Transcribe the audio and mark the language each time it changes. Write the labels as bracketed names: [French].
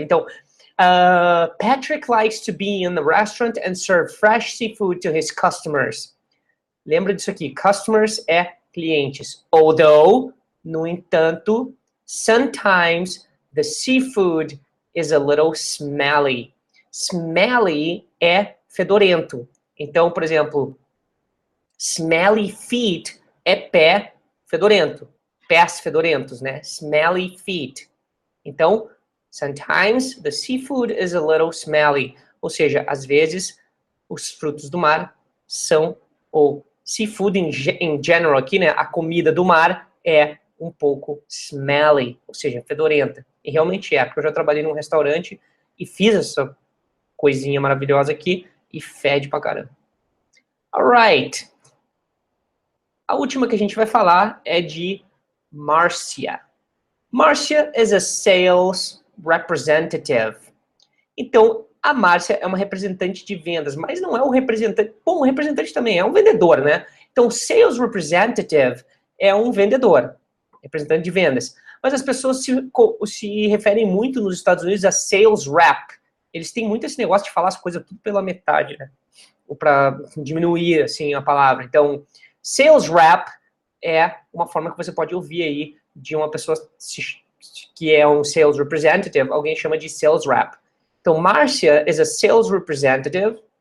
[English] Então, Patrick likes to be in the restaurant and serve fresh seafood to his customers. [Portuguese] Lembra disso aqui. [English] Customers [Portuguese] é clientes. [English] Although, [Portuguese] no entanto, [English] sometimes the seafood is a little smelly. [Portuguese] Smelly é fedorento. Então, por exemplo, [English] smelly feet [Portuguese] é pé fedorento. Pés fedorentos, né? Smelly feet. [English] Então, sometimes the seafood is a little smelly. [Portuguese] Ou seja, às vezes, os frutos do mar são, ou [English] seafood in general [Portuguese] aqui, né? A comida do mar é um pouco smelly, ou seja, fedorenta. E realmente é, porque eu já trabalhei num restaurante e fiz essa coisinha maravilhosa aqui e fede pra caramba. Alright. A última que a gente vai falar é de Marcia. [English] Marcia is a sales representative. [Portuguese] Então, a Márcia é uma representante de vendas, mas não é um representante... Bom, um representante também é um vendedor, né? Então, sales representative é um vendedor, representante de vendas. Mas as pessoas se referem muito nos Estados Unidos a sales rep. Eles têm muito esse negócio de falar as coisas tudo pela metade, né? Ou para diminuir, assim, a palavra. Então, sales rep é uma forma que você pode ouvir aí de uma pessoa que é um [English] sales representative, [Portuguese] alguém chama de sales rep. [English] Então, Marcia is a sales representative.